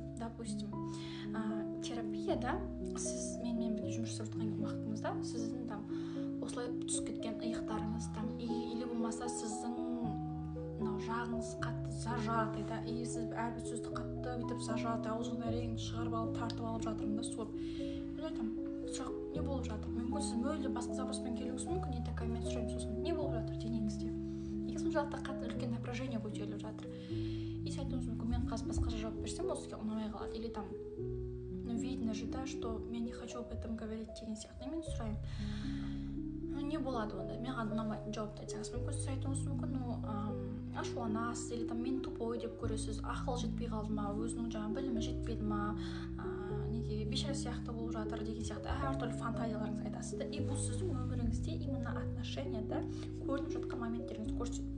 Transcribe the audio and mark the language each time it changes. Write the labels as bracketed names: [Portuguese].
[Kazakh] Допустим, терапияда сіз менімен бірге жұмыс жасап жатқан уақытыңызда сіздің осылай түсіп кеткен иықтарыңыз или болмаса сіздің жағыңыз қатты зажатый, и сіз әрбір сөзді қатты бүйтіп зажатый, аузыңыздан әрең шығарып алып, тартып алып жатырмын да суырып. Мен айтамын, сұрақ не болып жатыр? Мүмкін сіз мүлде басқа запроспен келуіңіз мүмкін, [Russian] не такая, [Kazakh] мен сұраймын, сосын не болып жатыр денеңізде? Неге соншалықты қатты үлкен напряжение көтеріліп жатыр? И сіз айтуыңыз мүмкін, мен қазір басқаша жауап берсем, ол сізге ұнамай қалады. [Russian] Или видно же, что я не хочу об этом говорить [Kazakh] деген сияқты. Мен сұраймын, не болады онда? Маған ұнамайтын жауапты айтсаңыз мүмкін, сіз айтуыңыз мүмкін, ашуланасыз, или мен тупой деп көресіз, ақыл жетпей қалды ма, өзінің білімі жетпеді ма, неге бейшара сияқты болып жатыр деген сияқты әртүрлі фантазияларыңызды айтасыз да. И бұл сіздің өміріңізде именно отношенияда көрініп жатқан моменттеріңізді көрсетеді.